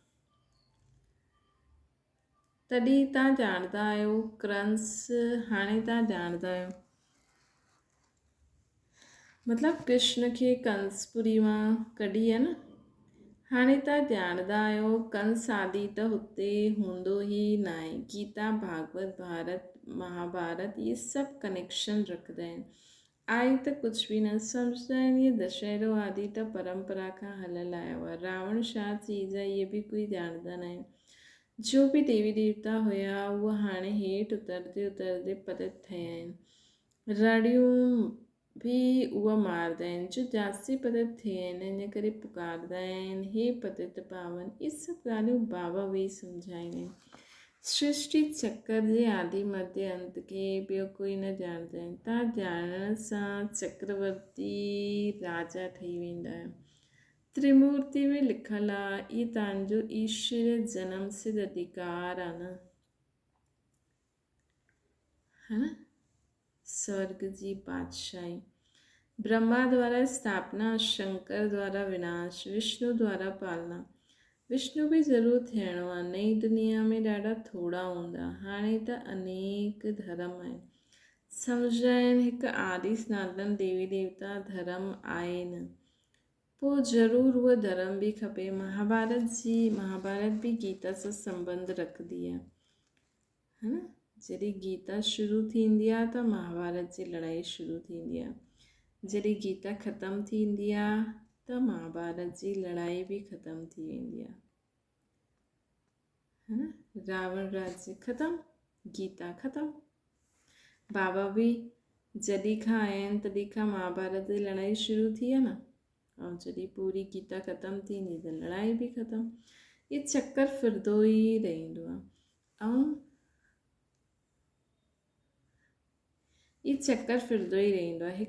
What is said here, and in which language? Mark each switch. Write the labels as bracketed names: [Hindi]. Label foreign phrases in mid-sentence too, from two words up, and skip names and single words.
[Sindhi] तॾहिं तव्हां ॼाणंदा आहियो कंस, हाणे तव्हां ॼाणंदा आहियो मतिलबु कृष्ण खे कंसपुरी मां कढी आहे न। हाणे तव्हां ॼाणंदा आहियो कंस आदि त हुते हूंदो ई न आहे। गीता, भागवत, भारत, महाभारत इहे सभु कनेक्शन रखंदा आहिनि। आहे त कुझु बि न सम्झंदा आहिनि। इहे दशहरो आदि त परंपरा खां हलियल आयो आहे। रावण छा चीज़ आहे इहे बि कोई ॼाणंदा न आहिनि। जो बि देवी देवता हुया उहे हाणे हेठि उतरंदे पतित थिया आहिनि। रड़ियूं बि उहा मारदा आहिनि जो जास्ती पतित थिया आहिनि, इन करे पुकारदा आहिनि हे पतित पावन। इहे सभु ॻाल्हियूं बाबा वेई सम्झाईंदा आहिनि। सृष्टि चक्र जे आदि मध्य अंत खे ॿियो कोई न ॼाणंदा आहिनि। तव्हां ॼाणण सां चक्रवर्ती राजा ठही वेंदा आहियो। त्रिमूर्ति में लिखियलु आहे इहे तव्हांजो ईश्वर जनम सिद्ध अधिकार आहे न, [Hindi] है न। [Sindhi] स्वर्ग जी बादशाही, ब्रह्मा द्वारा स्थापना, शंकर द्वारा विनाश, विष्णु द्वारा पालना। विष्णु बि ज़रूरु थियणो आहे। नई दुनिया में ॾाढा थोरा हूंदा, हाणे त अनेक धर्म आहिनि। सम्झंदा आहिनि हिकु आदि सनातन देवी देवता धर्म आहे न, पोइ ज़रूरु उहो धर्म बि खपे। महाभारत बि गीता सां संबंध रखंदी आहे, [Hindi] है न। [Sindhi] जॾहिं गीता शुरू थींदी आहे त महाभारत जी लड़ाई शुरू थींदी आहे। जॾहिं गीता ख़तमु थींदी आहे त महाभारत जी लड़ाई बि ख़तमु थी वेंदी आहे, [Hindi] है न। [Sindhi] रावण राज्य ख़तमु, गीता ख़तमु। बाबा बि जॾहिं खां आया आहिनि तॾहिं खां महाभारत जी लड़ाई शुरू थी आहे न, ऐं जॾहिं पूरी गीता ख़तमु थींदी त लड़ाई बि ख़तमु। इहे चकर फिरंदो ई रहंदो आहे ऐं इहे चकर फिरंदो ई रहंदो आहे।